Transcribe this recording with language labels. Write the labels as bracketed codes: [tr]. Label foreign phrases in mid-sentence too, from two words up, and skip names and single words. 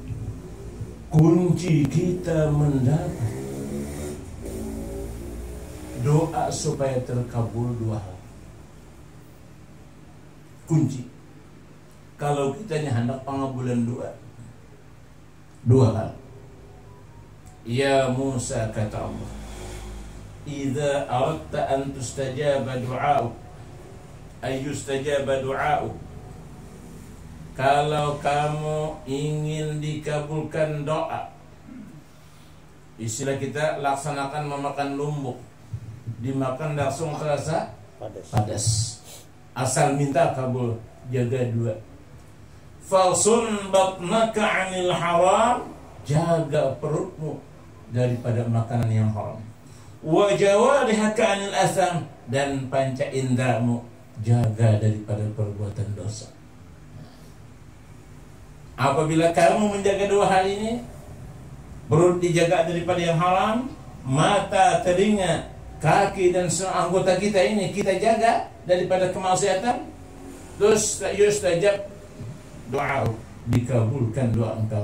[id] Kunci kita mendapat doa supaya terkabul dua hal. Kunci. Kalau kita hendak pengabulan doa, dua hal. [ar] يا موسى, [id] kata Allah, [ar] إذا أردت أن تستجاب دعاء أي يستجاب دعاء. [id] Kalau kamu ingin dikabulkan doa, istilah kita laksanakan memakan lumbuk, dimakan langsung terasa padas. Asal minta kabul, jaga dua. [ar] فصن بطنك عن الحرام, [id] jaga perutmu daripada makanan yang haram. [ar] وجوارحك عن الآثام, [id] dan panca indramu jaga daripada perbuatan dosa. Apabila kamu menjaga dua hal ini, perut dijaga daripada yang haram, mata, telinga, kaki dan semua anggota kita ini kita jaga daripada kemaksiatan, terus yustajab doa, dikabulkan doa engkau.